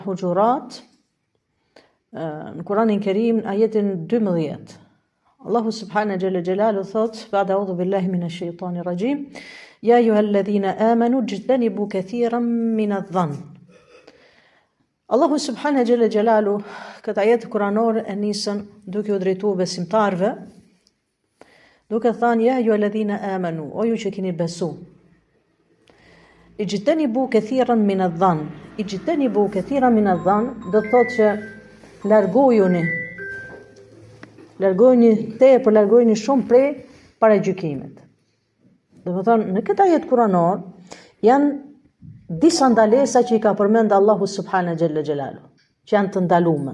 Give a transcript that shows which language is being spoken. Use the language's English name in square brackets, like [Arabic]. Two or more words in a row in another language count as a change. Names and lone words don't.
[Albanian] Hujurat, në Kuranin Kerim, ajetin 12. Allahu [Arabic] سبحانه جل جلاله [Albanian] thot, [Arabic] بعد أعوذ بالله من الشيطان الرجيم يا أيها الذين آمنوا اجتنبوا كثيرا من الظن. [Albanian] Allahu [Arabic] سبحانه جل جلاله [Albanian] këtë ajet kuranor e nisën duke u drejtuar besimtarve, duke thënë [Arabic] يا أيها الذين آمنوا, [Albanian] o ju që keni besu. [Arabic] اجتنبوا كثيرا من الظن. اجتنبوا كثيرا من الظن [Albanian] do të thotë që largojuni shumë prej paragjykimit. Do të thonë në këtë ajet kuranor janë disa ndalesa që i ka përmend Allahu [Arabic] سبحانه جل جلاله, [Albanian] që janë të ndaluara.